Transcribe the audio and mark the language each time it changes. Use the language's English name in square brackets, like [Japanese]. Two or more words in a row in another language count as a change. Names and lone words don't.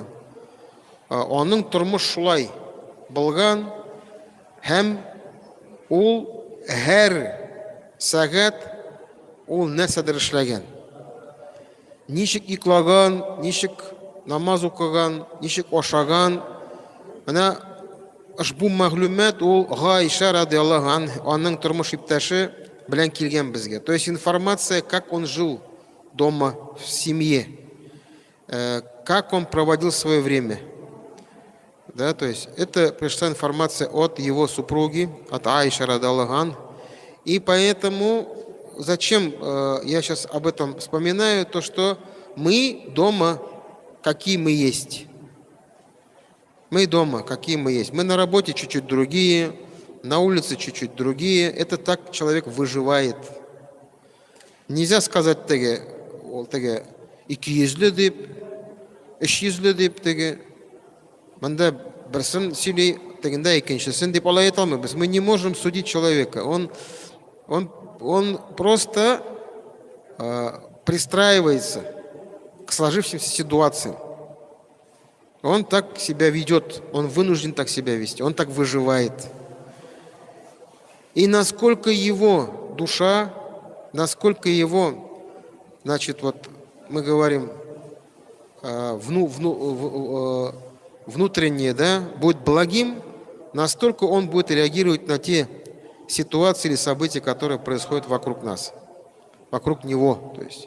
[Tatar] Аның тормыш шулай булган һәм ул һәр сәгать ул нәрсәдер эшләгән. Ничек йоклаган, ничек намаз укыган, ничек ашаган. Менә ушбу мәгълүмат ул Гайша [Arabic] رضي الله عنها [Tatar] аның тормыш иптәше белән килгән безгә. [Russian] То есть информация, как он жил дома в семье, как он проводил свое время. Да, то есть это пришла информация от его супруги, от Аиши [Arabic] رضي الله عنها. [Russian] И поэтому зачем я сейчас об этом вспоминаю, то что мы дома, какие мы есть. Мы дома, какие мы есть. Мы на работе чуть-чуть другие, на улице чуть-чуть другие. Это так человек выживает. [Tatar] Нельзя сказать теге, ике йөзле дип, өч йөзле дип теге. Монда берсен сөйли, тегендә икенчесен дип алай әйтә алмыйбыз. [Russian] Мы не можем судить человека. Он просто пристраивается к сложившимся ситуациям. Он так себя ведет, он вынужден так себя вести, он так выживает. И насколько его душа, насколько его, значит, вот мы говорим, внутреннее, да, будет благим, настолько он будет реагировать на те ситуации или события, которые происходят вокруг нас, вокруг него, то есть.